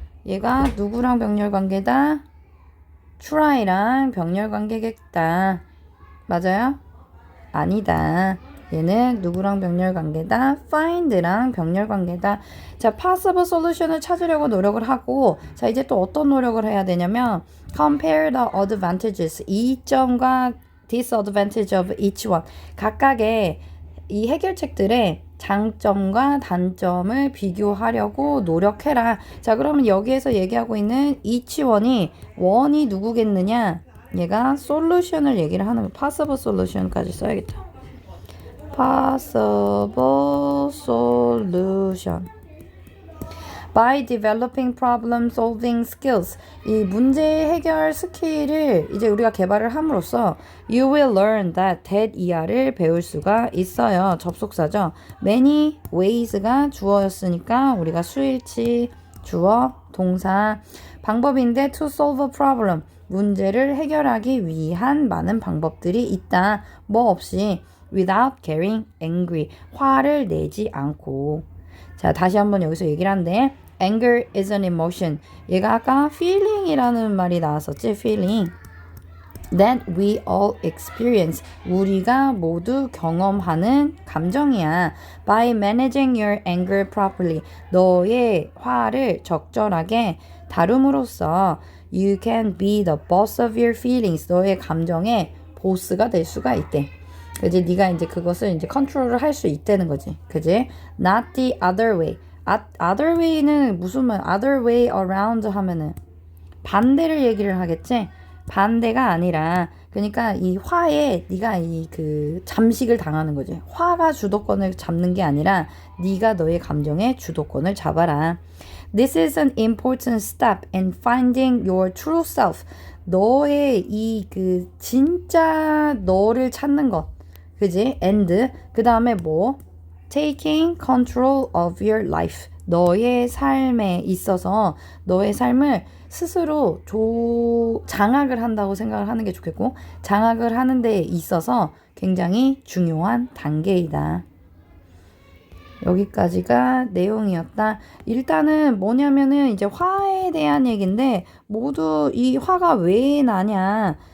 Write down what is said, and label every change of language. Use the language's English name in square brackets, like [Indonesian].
[Korean] 얘가 누구랑 병렬 관계다? try랑 병렬 관계겠다. 맞아요? 아니다. 얘는 누구랑 병렬 관계다? find랑 병렬 관계다. 자, possible solution 을 찾으려고 노력을 하고, 자, 이제 또 어떤 노력을 해야 되냐면 compare the advantages. [English] 이점과 disadvantage of each one. [Korean] 각각의 이 해결책들의 장점과 단점을 비교하려고 노력해라. 자, 그러면 여기에서 얘기하고 있는 each one이 누구겠느냐? 얘가 솔루션을 얘기를 하는 거. possible solution 까지 써야겠다. [English] possible solution. By developing problem solving skills. [Korean] 이 문제 해결 스킬을 이제 우리가 개발을 함으로써 you will learn that 이하를 배울 수가 있어요. 접속사죠. many ways가 주어였으니까 우리가 수일치, 주어, 동사. 방법인데 to solve a problem. 문제를 해결하기 위한 많은 방법들이 있다. [English] 뭐 없이 without getting angry. [Korean] 화를 내지 않고. 자, 다시 한번 여기서 얘기를 하는데 anger is an emotion. 얘가 아까 feeling이라는 말이 나왔었지. [English] feeling. That we all experience. [Korean] 우리가 모두 경험하는 감정이야. [English] By managing your anger properly. 너의 화를 적절하게 다룸으로써 you can be the boss of your feelings. [Korean] 너의 감정의 보스가 될 수가 있대. 그지? 네가 이제 그것을 이제 컨트롤을 할 수 있다는 거지. [English] 그지? Not the other way. [Korean] other way는 무슨 말? other way around 하면은 반대를 얘기를 하겠지? 반대가 아니라 그러니까 이 화에 네가 이 그 잠식을 당하는 거지. 화가 주도권을 잡는 게 아니라 네가 너의 감정의 주도권을 잡아라. [English] This is an important step in finding your true self. [Korean] 너의 이 그 진짜 너를 찾는 것. 그지? and 그 다음에 뭐? [English] taking control of your life. [Korean] 너의 삶에 있어서 너의 삶을 스스로 장악을 한다고 생각을 하는 게 좋겠고, 장악을 하는 데 있어서 굉장히 중요한 단계이다. 여기까지가 내용이었다. 일단은 뭐냐면은 이제 화에 대한 얘기인데 모두 이 화가 왜 나냐.